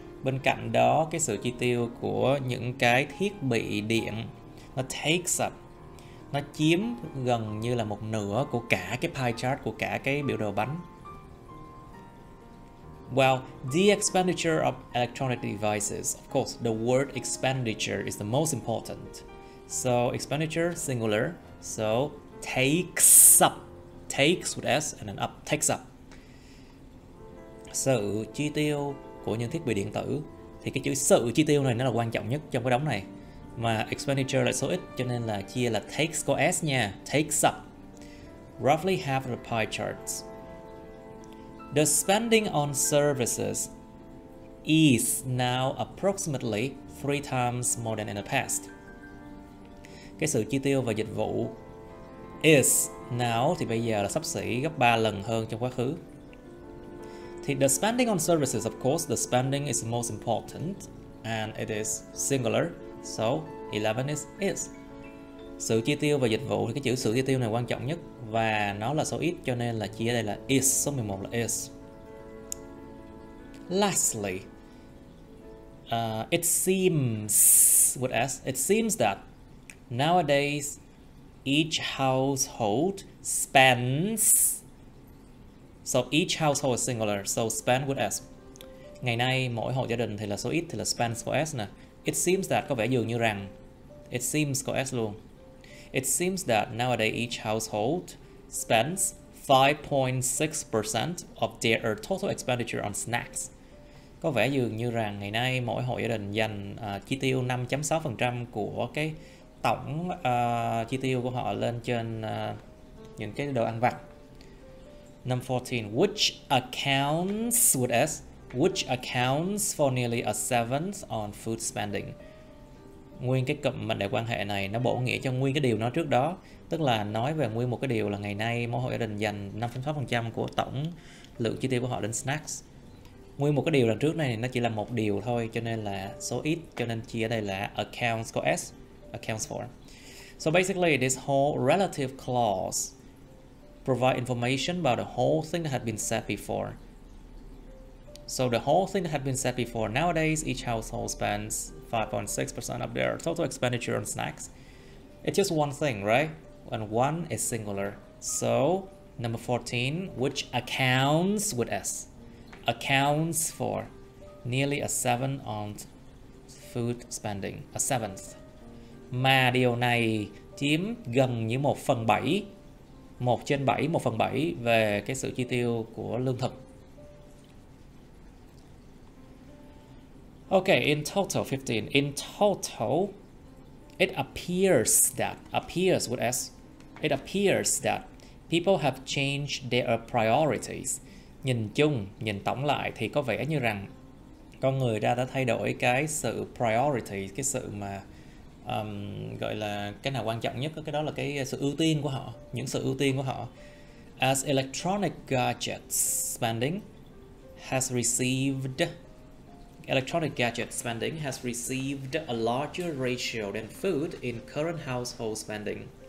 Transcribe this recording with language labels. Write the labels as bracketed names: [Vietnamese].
[Vietnamese] Bên cạnh đó, cái sự chi tiêu của những cái thiết bị điện nó [English] takes up, [Vietnamese] nó chiếm gần như là một nửa của cả cái pie chart, của cả cái biểu đồ bánh. [English] Well, the expenditure of electronic devices, of course, the word expenditure is the most important. So expenditure singular, so takes up, takes with s and then up, takes up. [Vietnamese] Sự chi tiêu của những thiết bị điện tử thì cái chữ sự chi tiêu này nó là quan trọng nhất trong cái đống này, mà expenditure là số ít cho nên là chia là takes có s nha, [English] takes up roughly half of the pie charts. The spending on services is now approximately 3 times more than in the past. [Vietnamese] Cái sự chi tiêu và dịch vụ [English] is now [Vietnamese] thì bây giờ là xấp xỉ gấp 3 lần hơn trong quá khứ. [English] Thì the spending on services, of course, the spending is the most important and it is singular, so 11 is. [Vietnamese] Sự chi tiêu và dịch vụ thì cái chữ sự chi tiêu này quan trọng nhất và nó là số ít cho nên là chia ở đây là is, số 11 là is. [English] Lastly, it seems with s, it seems that nowadays each household spends, so each household is singular, so spend with s. [Vietnamese] Ngày nay mỗi hộ gia đình thì là số ít thì là spends có s nè. [English] It seems that [Vietnamese] có vẻ dường như rằng, [English] it seems [Vietnamese] có s luôn. [English] It seems that nowadays each household spends 5.6% of their total expenditure on snacks. [Vietnamese] Có vẻ dường như rằng ngày nay mỗi hộ gia đình dành chi tiêu 5.6% của cái tổng chi tiêu của họ lên trên những cái đồ ăn vặt. [English] Number 14, which accounts with s, which accounts for nearly a seventh on food spending. [Vietnamese] Nguyên cái cụm mệnh đề quan hệ này nó bổ nghĩa cho nguyên cái điều nó trước đó, tức là nói về nguyên một cái điều là ngày nay mỗi hộ gia đình dành 5.6% của tổng lượng chi tiêu của họ đến snacks. Nguyên một cái điều lần trước này nó chỉ là một điều thôi cho nên là số ít, cho nên chia ở đây là accounts có s, accounts for. [English] So basically this whole relative clause provide information about the whole thing that had been said before. So the whole thing that had been said before, nowadays each household spends 5.6% of their total expenditure on snacks. It's just one thing, right? And one is singular. So number 14, which accounts with s, accounts for nearly a 7 on food spending, a seventh. [Vietnamese] Mà điều này chiếm gần như 1/7, 1/7, 1/7 về cái sự chi tiêu của lương thực. [English] Okay, in total 15. In total, it appears that people have changed their priorities. [Vietnamese] Nhìn chung, nhìn tổng lại thì có vẻ như rằng con người đã thay đổi cái sự priority, cái sự mà gọi là cái nào quan trọng nhất, cái đó là cái sự ưu tiên của họ, những sự ưu tiên của họ. [English] As electronic gadget spending has received a larger ratio than food in current household spending.